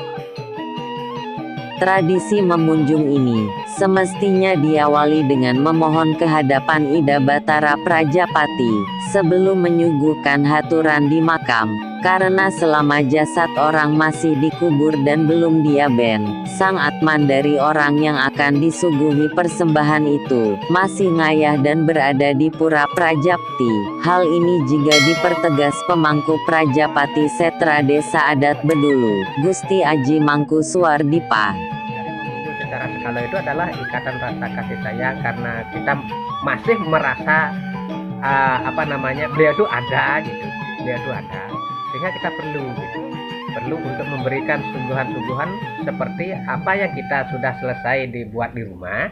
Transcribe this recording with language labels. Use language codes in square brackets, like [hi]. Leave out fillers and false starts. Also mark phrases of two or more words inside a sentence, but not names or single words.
[id] Tradisi memunjung ini, semestinya diawali dengan memohon kehadapan Ida Batara Prajapati, sebelum menyuguhkan haturan di makam, karena selama jasad orang masih dikubur dan belum diaben, sang atman dari orang yang akan disuguhi persembahan itu, masih ngayah dan berada di Pura Prajapati. Hal ini juga dipertegas pemangku Prajapati Setra Desa Adat Bedulu, Gusti Aji Mangku Suwardipa. Secara skala itu adalah ikatan rasa kasih sayang, karena kita masih merasa beliau itu ada gitu, beliau itu ada, sehingga kita perlu untuk memberikan sungguhan-sungguhan seperti apa yang kita sudah selesai dibuat di rumah.